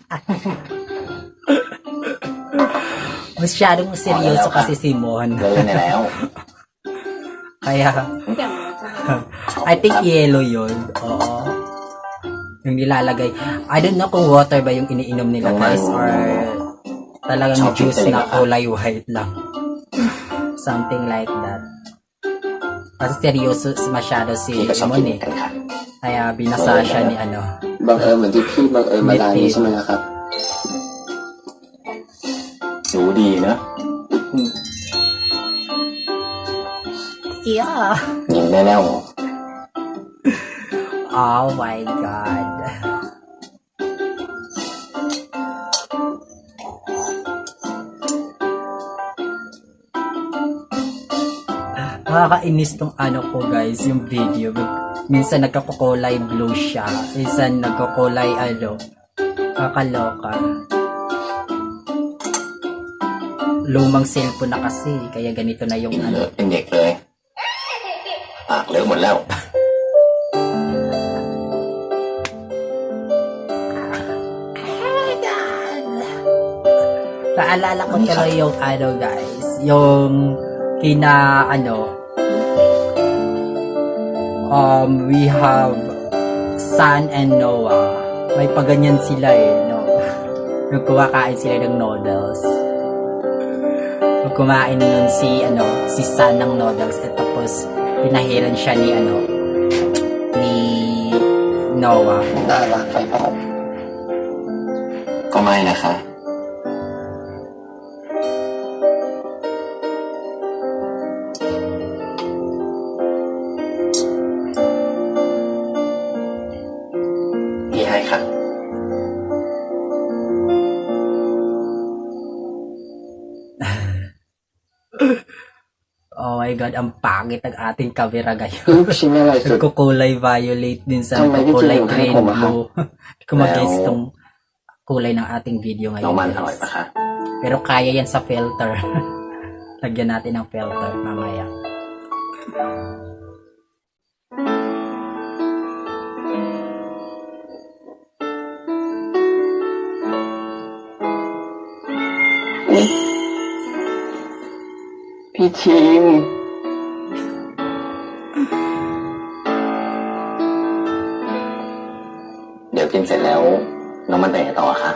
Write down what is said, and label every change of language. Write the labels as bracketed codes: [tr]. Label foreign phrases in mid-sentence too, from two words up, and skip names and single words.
[tl] Masyadong seryoso kasi si Mon. [th] เล่นได้แล้ว [tl] Kaya, [th] เดี๋ยวนะจ้า [en] I think yellow [tl] yun. Oo. Yung nilalagay. [en] I don't know [tl] kung water ba yung iniinom nila guys or talagang juice na kulay white lang. Something like that. Kasi seryoso masyado si [th] พี่ก็ชอบ [tl] Mon [th] กิน [tl] eh. [th] กันค่ะ [tl] Kaya binasa siya ni ano. [th] บังเอิญเหมือนที่พี่บังเอิญมาร้านนี้ใช่ไหมครับ รู้ดีเนอะ [en] Yeah. [th] ยิงได้แล้ว [en] Oh my god. [tl] Nakakainis tong ano ko guys, yung video. Minsan nagkakukulay blue siya. Minsan nagkakulay ano. Kakaloka. Lumang cellphone na kasi. Kaya ganito na yung [th] กินเล [tl] ano. [th] อะเป็นเด็กเลยปากเลอะหมดแล้ว [tl] Naalala ko tuloy yung ano guys. Yung kina ano. [en] We have San and Noah. [tl] May paganyan sila eh, no? Yung kumakain sila ng noodles. Yung kumain nun si San ng noodles at tapos pinahiran siya ni ni Noah. [th] น่ารักไปครับ ก็ไม่นะคะ พี่ให้ค่ะ [en] Oh my god, [tl] ang pangit ng ating camera ngayon. [th] ลูกชิ้นอะไรสุด [tl] Nagkukulay violet din sa Tama, nagkukulay medyo green, yung blue. Hindi ko mag-guess Well, tong kulay ng ating video [th] น้อง [tl] ngayon [th] มันอร่อย [tl] guys. [th] ปะคะ [tl] Pero kaya yan sa filter. Lagyan natin ng filter mamaya. [th] นี่พี่ทีม เดี๋ยวกินเสร็จแล้ว น้องมันไปไหนต่อคะ